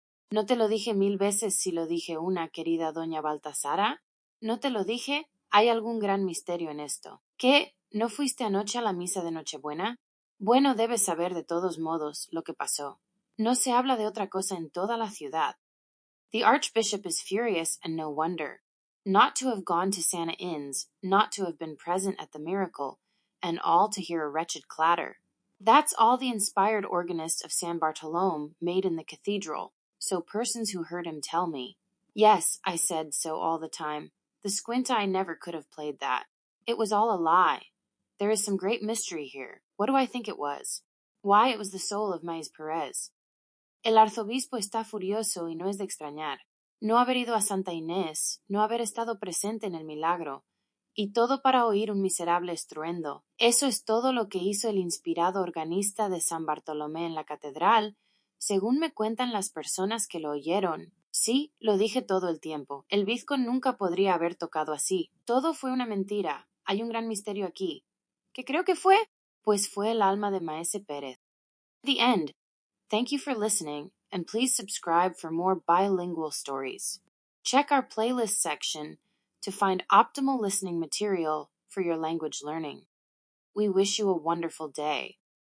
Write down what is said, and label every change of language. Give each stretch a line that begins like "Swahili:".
Spanish: ¿No te lo dije 1000 veces si lo dije una, querida doña Baltasara? ¿No te lo dije? Hay algún gran misterio en esto. ¿Qué? ¿No fuiste anoche a la misa de Nochebuena? Bueno, debes saber de todos modos lo que pasó. No se habla de otra cosa en toda la ciudad.
English: The Archbishop is furious, and no wonder. Not to have gone to Santa Ines, not to have been present at the miracle, and all to hear a wretched clatter. That's all the inspired organist of San Bartolome made in the cathedral, so persons who heard him tell me. Yes, I said so all the time. The squint eye never could have played that. It was all a lie. There is some great mystery here. What do I think it was? Why, it was the soul of Maíz Perez.
Spanish: El arzobispo está furioso y no es de extrañar. No haber ido a Santa Inés, no haber estado presente en el milagro, y todo para oír un miserable estruendo. Eso es todo lo que hizo el inspirado organista de San Bartolomé en la catedral, según me cuentan las personas que lo oyeron. Sí, lo dije todo el tiempo. El bizco nunca podría haber tocado así. Todo fue una mentira. Hay un gran misterio aquí. ¿Qué creo que fue? Pues fue el alma de Maese Pérez.
English: The end. Thank you for listening, and please subscribe for more bilingual stories. Check our playlist section to find optimal listening material for your language learning. We wish you a wonderful day.